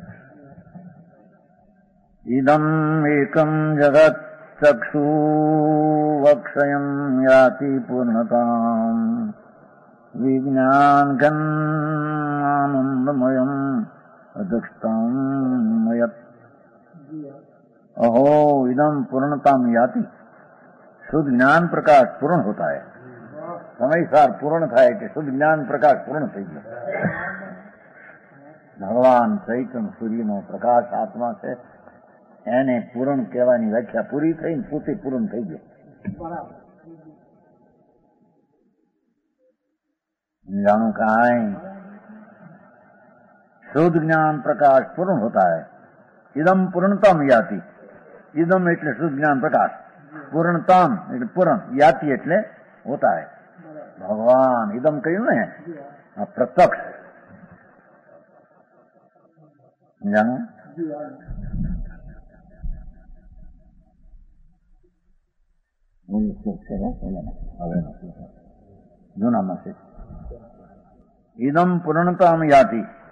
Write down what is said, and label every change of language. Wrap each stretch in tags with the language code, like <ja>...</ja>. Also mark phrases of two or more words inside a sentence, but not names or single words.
<sa>ઇદમ એકમ જગત ચક્ષુવક્ષયમ યાતિ પૂર્ણતામ વિજ્ઞાન ઘનાનંદમયમ અધક્ષતામયત. अहो इदम पूर्णताम याति.</sa> <hi>शुद्ध ज्ञान प्रकाश पूर्ण होता है.</hi> <gu>समयसार पूर्ण થાય કે શુદ્ધ જ્ઞાન પ્રકાશ પૂર્ણ થઈ ગયો. ભગવાન ચૈતન્ય સૂર્યનો પ્રકાશ આત્મા છે, એને પૂર્ણ કહેવાની વ્યાખ્યા પૂરી થઈ ને પોતે પૂર્ણ થઈ ગયો. જાણું કાંઈ</gu> <hi>शुद्ध ज्ञान प्रकाश पूर्ण होता है.</hi> <sa>इदम पूर्णतम याति.</sa> <gu>इदम એટલે શુદ્ધ જ્ઞાન પ્રકાશ, પૂર્ણતમ એટલે પૂર્ણ, યાતિ એટલે</gu> <hi>होता है.</hi> <gu>ભગવાન ઇદમ કહ્યું ને આ પ્રત્યક્ષ. જાણો જૂનામાં છે ઇદમ પૂર્ણતમ યાતિ.</gu>